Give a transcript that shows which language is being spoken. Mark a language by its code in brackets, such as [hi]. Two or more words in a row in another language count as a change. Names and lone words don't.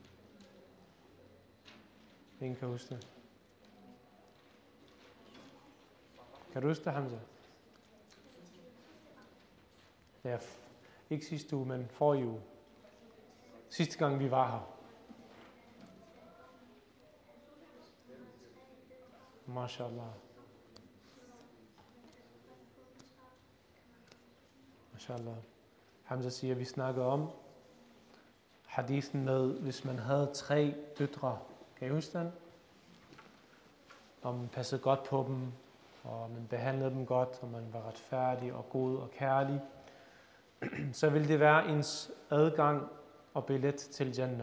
[da] Ingen kan huske det. Kan du huske det, Hamza? Ja, ikke sidste uge, men forrige uge. Sidste gang vi var her. MashaAllah. MashaAllah. Hamza siger, at vi snakker om hadithen med, hvis man havde 3 døtre. Kan I huske den? Og man passede godt på dem, og man behandlede dem godt, og man var retfærdig og god og kærlig. Så ville det være ens adgang og billet til Jannah.